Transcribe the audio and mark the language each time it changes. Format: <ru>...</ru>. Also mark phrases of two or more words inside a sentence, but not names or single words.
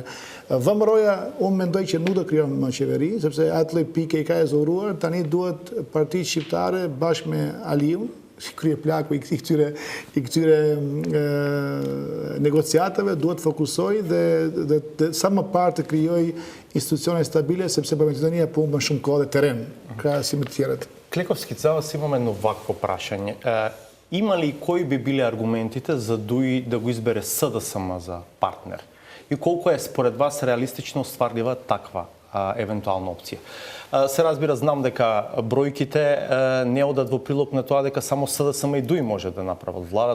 <sq>VMRO-ja unë mendoj që nuk do krijon më qeveri, sepse atë lloj pike i ka e zoruar, tani duhet partitë shqiptare bashkë me Aliun, krye plaku i këtyre negociatave duhet fokusoj dhe sa më parë të krijoj institucione stabile, sepse për Maqedonia po humbën shumë kohë dhe terren krahasim të tjerët.</sq> <mk>Клековски, за вас имаме едно вакво прашање. Има ли кои би биле аргументите за ДУИ да го избере СДСМ за партнер? И колко е според вас реалистично стварлива таква евентуална опција? Се разбира, знам дека бројките не одат во прилог на тоа дека само СДСМ и ДУИ може да направат влада.</mk>